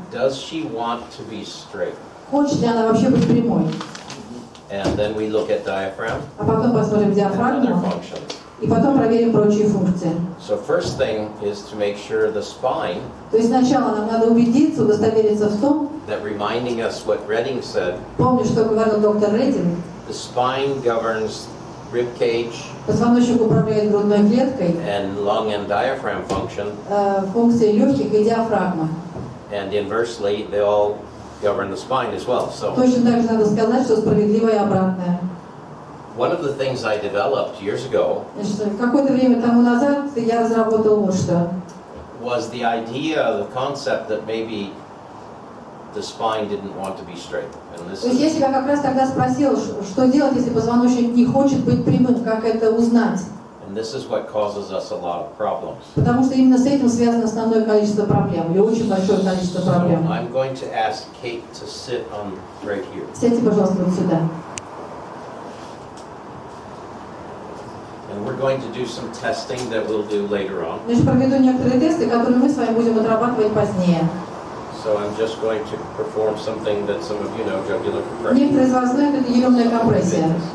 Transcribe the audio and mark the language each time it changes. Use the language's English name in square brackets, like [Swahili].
[English] Does she want to be straight? [Russian] Хочет ли она вообще быть прямой? [English] And then we look at diaphragm [Russian] А потом посмотрим [English] and other [Russian] диафрагму, [English] functions. [Russian] и потом проверим прочие функции. [English] So first thing is to make sure the spine, [Russian] То есть сначала нам надо убедиться, удостовериться в том, [English] that reminding us what Redding said, [Russian] помню, что говорил доктор Реддинг, [English] the spine governs rib cage [Russian] позвоночник управляет грудной клеткой, [English] and lung and diaphragm function, [Russian] функции легких и диафрагмы. [English] and inversely, they all govern the spine as well. So [Russian] Точно так же надо сказать, что справедливо и обратное. [English] one of the things I developed years ago [Russian] Значит, какое-то время тому назад я разработал вот что. [English] was the idea, the concept that maybe the spine didn't want to be straight. And this [Russian] То есть я [English] is, [Russian] себя как раз тогда спросила, что делать, если позвоночник не хочет быть прямым, как это узнать. [English] and this is what causes us a lot of problems. [Russian] Потому что именно с этим связано основное количество проблем, или очень большое количество [English] So [Russian] проблем. [English] I'm going to ask Kate to sit on right here. [Russian] Сядьте, пожалуйста, вот сюда. [English] And we're going to do some testing that we'll do later on. [Russian] Значит, проведу некоторые тесты, которые мы с вами будем отрабатывать позднее. [English] So I'm just going to perform something that some of you know, jugular compression. [Russian] Некоторые из вас знают, это еремная компрессия.